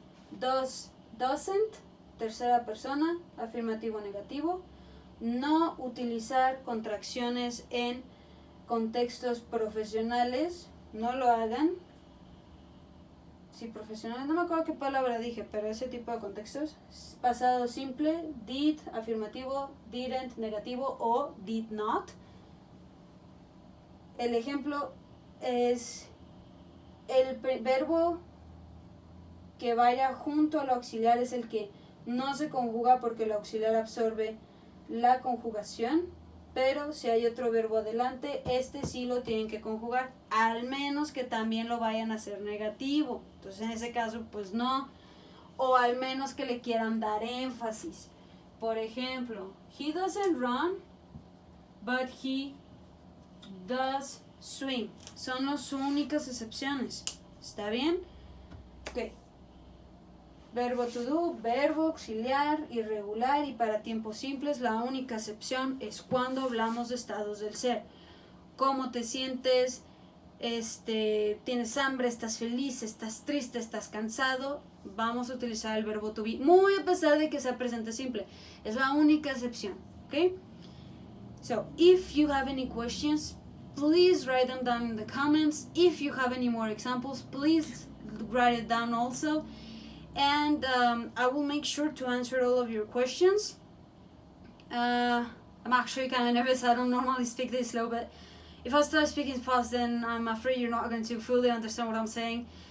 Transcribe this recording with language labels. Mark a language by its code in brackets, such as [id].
[es] Does, doesn't, tercera persona, afirmativo, negativo. No utilizar contracciones en contextos profesionales, no lo hagan. Sí, profesionales, no me acuerdo qué palabra dije, pero ese tipo de contextos. Pasado simple, did, afirmativo, didn't, negativo o did not. El ejemplo es el verbo que vaya junto al auxiliar es el que no se conjuga porque el auxiliar absorbe la conjugación, pero si hay otro verbo adelante, este sí lo tienen que conjugar, al menos que también lo vayan a hacer negativo. Entonces en ese caso pues no, o al menos que le quieran dar énfasis. Por ejemplo, [en] he doesn't run, but he does swim. [es] Son las únicas excepciones. ¿Está bien? Ok. Verbo to do, verbo auxiliar, irregular y para tiempos simples la única excepción es cuando hablamos de estados del ser. ¿Cómo te sientes? ¿Tienes hambre? ¿Estás feliz? ¿Estás triste? ¿Estás cansado? Vamos a utilizar el verbo to be, muy a pesar de que sea presente simple. Es la única excepción. ¿Ok? [en] So, if you have any questions, please write them down in the comments. If you have any more examples, please write it down also. And I will make sure to answer all of your questions. I'm actually kind of nervous. I don't normally speak this slow, but if I start speaking fast, then I'm afraid you're not going to fully understand what I'm saying.